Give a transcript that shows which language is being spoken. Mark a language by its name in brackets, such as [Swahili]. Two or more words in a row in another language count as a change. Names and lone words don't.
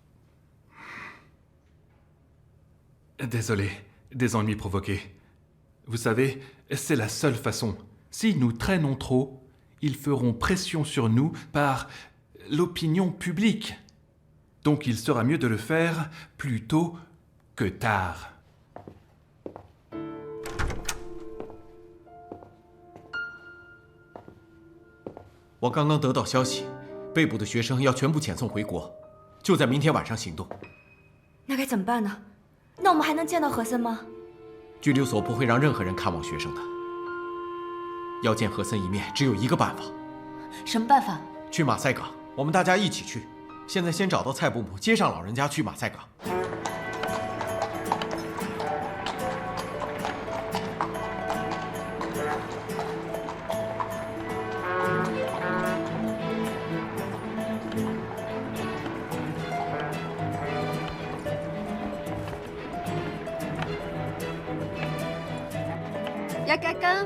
[French] Désolé, des ennuis provoqués. Vous savez, c'est la seule façon. Si nous traînons trop, ils feront pression sur nous par l'opinion publique. Donc il sera mieux de le faire plus tôt que tard. [Chinese] 我刚刚得到消息，被捕的学生要全部遣送回国，就在明天晚上行动。那该怎么办呢？那我们还能见到和森吗？拘留所不会让任何人看望学生的。要见和森一面，只有一个办法。什么办法？去马赛港，我们大家一起去。现在先找到蔡伯母，接上老人家去马赛港。 [French] Y a quelqu'un?